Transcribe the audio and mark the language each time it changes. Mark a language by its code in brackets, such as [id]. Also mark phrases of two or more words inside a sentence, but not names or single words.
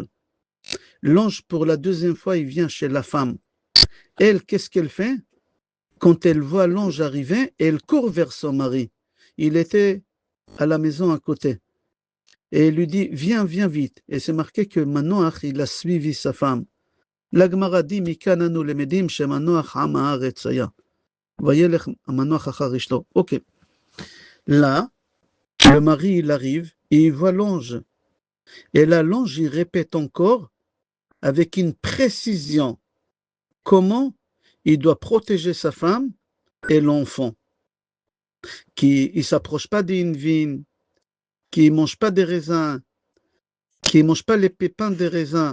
[fr] L'ange, pour la deuxième fois, il vient chez la femme. Elle, qu'est-ce qu'elle fait? Quand elle voit l'ange arriver, elle court vers son mari. Il était à la maison à côté. Et elle lui dit, viens, viens vite. Et c'est marqué que Manoach, il a suivi sa femme. La Gemara dit, [he] מכאן אנו למדים שמנוח עם הארץ היה. וילך מנוח אחר אשתו. [fr] Ok. Là, le mari, il arrive et il voit l'ange. Et là, l'ange, il répète encore avec une précision comment il doit protéger sa femme et l'enfant. Qu'il ne s'approche pas d'une vigne, qu'il ne mange pas des raisins, qu'il ne mange pas les pépins des raisins.